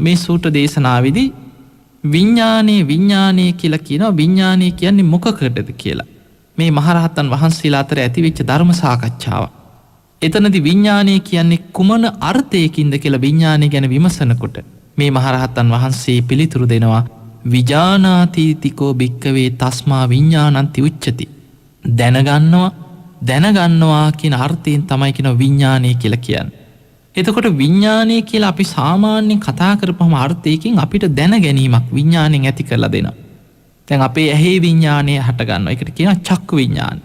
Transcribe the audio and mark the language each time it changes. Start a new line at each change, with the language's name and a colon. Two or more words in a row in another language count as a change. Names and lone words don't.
Sinhala: මේ සූට දේශනාවදි විඤ්ඥානය කියලා කියන විඤ්ඥානය කියන්නේ මොකකටද කියලා. මේ මහරහත්තන් වහන්සේලා අතර ඇතිවෙච්ච ධර්ම සාකච්ඡාව. එතනදි විඤ්ඥානය කියන්නේ කුමන අර්ථයකින්ද කියලා විඤ්ඥානය ගැන විමසනකොට මේ මහරහත්තන් වහන්සේ පිළිතුරු දෙනවා
Pali: විජානාතීතිකෝ භික්කවේ තස්මා විඤ්ඥානන්ති උච්චති.
Sinhala: දැනගන්නවා කියන අර්ථයෙන් තමයි කියන විඤ්ඥානය කියලා කියන්න. එතකොට විඤ්ඥානය කියලා අපි සාමාන්‍යෙන් කතා කරපම අර්ථයකින් අපිට දැන ගැනීමක් විඤ්ඥානෙන් ඇති කරලා දෙනවා. තැන් අපේ ඇහේ විඤ්ඥානය හටගන්න එකට කියන
Pali: චක්කු විඤ්ඥාන.